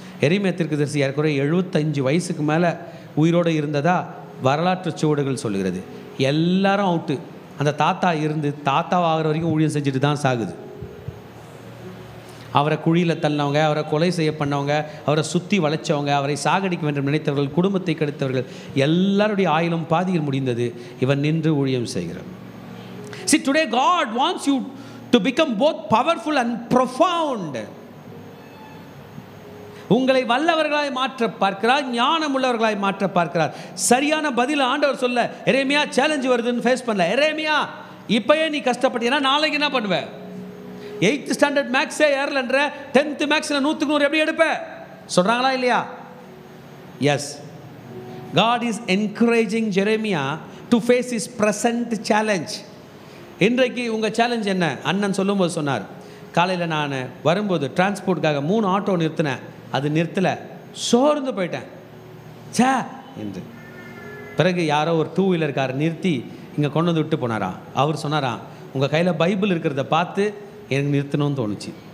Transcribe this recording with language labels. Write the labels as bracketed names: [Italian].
[Tamil] எரேமியா தீர்க்கதரிசி ஏறக்குறைய 75 வயசுக்கு மேலே உயிரோடு இருந்ததா வரலாற்று சுவடுகள் சொல்லுகிறது. எல்லாரும் அவுட்டு. அந்த தாத்தா இருந்து தாத்தாவாகிற வரைக்கும் ஊழியம் செஞ்சுட்டு தான் சாகுது. அவரை குழியில் தள்ளினவங்க, அவரை கொலை செய்ய பண்ணவங்க, அவரை சுற்றி வளைச்சவங்க, அவரை சாகடிக்க வேண்டும் நினைத்தவர்கள், குடும்பத்தை கெடுத்தவர்கள் எல்லாருடைய ஆயுளும் பாதியில் முடிந்தது. இவன் நின்று ஊழியம் செய்கிறான். [English] See, today God wants you to become both powerful and profound. [Tamil] உங்களை வல்லவர்களாய் மாற்ற பார்க்கிறார், ஞானம் உள்ளவர்களாய் மாற்ற பார்க்கிறார். சரியான பதில் ஆண்டவர் சொல்ல, எரேமியா சேலஞ்சு வருதுன்னு ஃபேஸ் பண்ணல. எரேமியா, இப்பயே நீ கஷ்டப்பட்டீங்கன்னா நாளைக்கு என்ன பண்ணுவேன்? 8th ஸ்டாண்டர்ட் மேக்ஸே ஏறலன்ற 10th மேக்ஸில் 100க்கு 100 எப்படி எடுப்ப சொல்கிறாங்களா இல்லையா? [English] Yes. God is encouraging Jeremiah to face his present challenge. [Tamil] இன்றைக்கு உங்கள் சேலஞ்ச் என்ன? அண்ணன் சொல்லும்போது சொன்னார், காலையில் நான் வரும்போது டிரான்ஸ்போர்ட்டுக்காக 3 ஆட்டோ நிறுத்தினேன், அது நிறுத்தலை, சோர்ந்து போயிட்டேன் சே என்று. பிறகு யாரோ ஒரு 2 வீலர் கார் நிறுத்தி இங்கே கொண்டு வந்து விட்டு போனாராம். அவர் சொன்னாராம், உங்கள் கையில் பைபிள் இருக்கிறத பார்த்து எனக்கு நிறுத்தணும்னு தோணுச்சு.